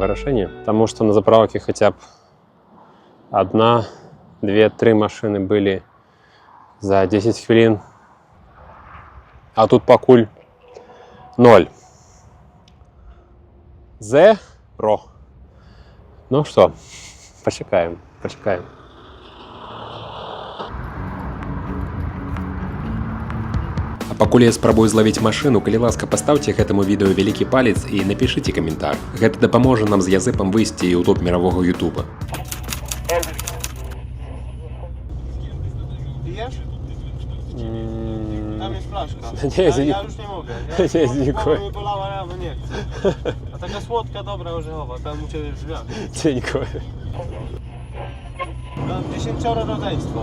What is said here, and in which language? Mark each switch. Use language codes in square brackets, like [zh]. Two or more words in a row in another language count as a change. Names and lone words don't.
[be] вырашэнне, [ru] потому что на заправке хотя бы 1, 2, 3 машины были за 10 хвилин, а тут пакуль 0. Зеро. Ну что, [be] Пачакаем, пачакаем. А пакуль я спрабую злавіць машыну, калі ласка, пастаўце гэтаму відэо вялікі палец і напішыце каментар. Гэта дапаможа нам з Язэпам выйсці ў топ мирового Ютуба. [pl] Pijesz? Tam jest flaszka. Nie, Ja już nie mogę. Nie, dziękuję. Głowa mnie bolała, ja nie chcę. A taka słodka, dobra orzechowa, tam u Ciebie w drzwiach. Dziękuję. Mam 10 rodzeństwo.